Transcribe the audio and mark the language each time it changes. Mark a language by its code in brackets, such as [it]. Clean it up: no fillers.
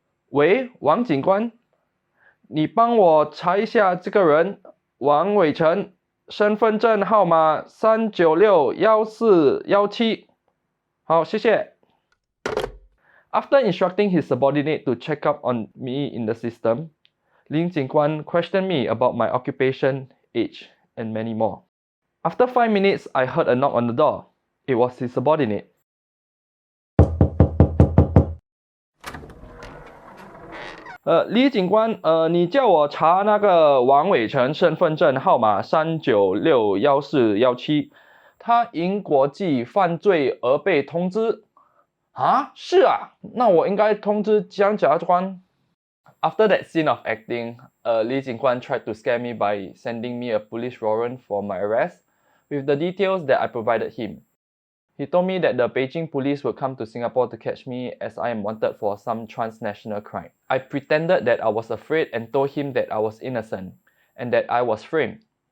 [zh] 喂，王警官，你帮我查一下这个人，王伟成，身份证号码3961417。好，谢谢。 [en] After instructing his subordinate to check up on me in the system, Lin Jingguan questioned me about my occupation, age, and many more. After 5 minutes, I heard a knock on the door. It was his subordinate. [zh] 李警官，你叫我查那个王伟成身份证号码3961417，他因国际犯罪而被通知。啊，是啊，那我应该通知江检察官。 [en] After that scene of acting, Li Jingguan tried to scare me by sending me a police warrant for my arrest, with the details that I provided him. He told me that the Beijing police would come to Singapore to catch me as I am wanted for some transnational crime. I pretended that I was afraid and told him that I was innocent and that I was framed.